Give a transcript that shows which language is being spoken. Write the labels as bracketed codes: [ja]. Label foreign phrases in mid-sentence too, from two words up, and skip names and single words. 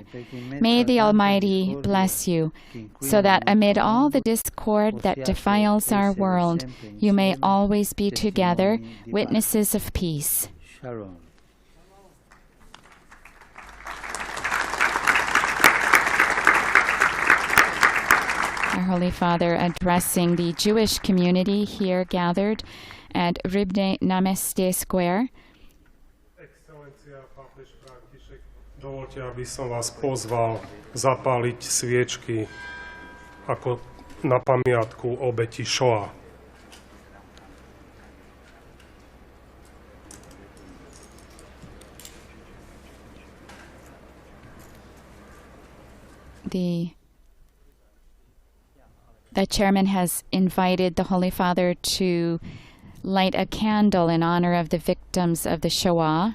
[en] May the Almighty bless you, so that amid all the discord that defiles our world, you may always be together, witnesses of peace. Shalom. Our Holy Father addressing the Jewish community here gathered at Rybné Namestie Square. [sk] Excelencia, pápež František, dovoľte, aby som vás pozval zapáliť sviečky ako na pamiatku obeti Shoah. [en] The chairman has invited the Holy Father to light a candle in honor of the victims of the Shoah.